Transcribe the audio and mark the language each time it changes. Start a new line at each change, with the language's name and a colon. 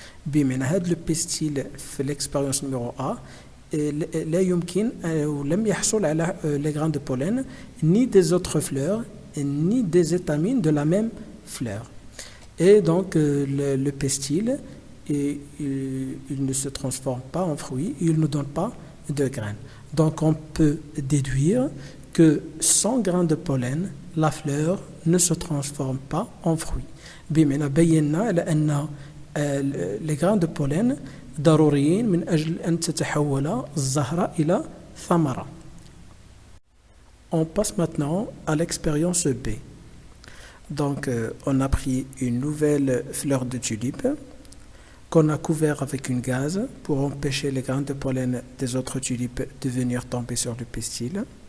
Arabic: بمعنى هذا البستيل في
French: l'expérience numéro A
Arabic: لا يمكن أو لم يحصل على
French: les grains de pollen ni des autres fleurs ni des étamines de la même fleur. Et donc le pistil, il ne se transforme pas en fruit, il ne donne pas de graines. Donc on peut déduire que sans grains de pollen, la fleur ne se transforme pas en fruit.
Arabic: بمعنى بينا على أن
French: les grains de pollen
Arabic: ضروريين من أجل أن تتحول الزهرة إلى ثمرة.
French: On passe maintenant à l'expérience B. Donc, on a pris une nouvelle fleur de tulipe qu'on a couvert avec une gaze pour empêcher les grains de pollen des autres tulipes de venir tomber sur le pistil.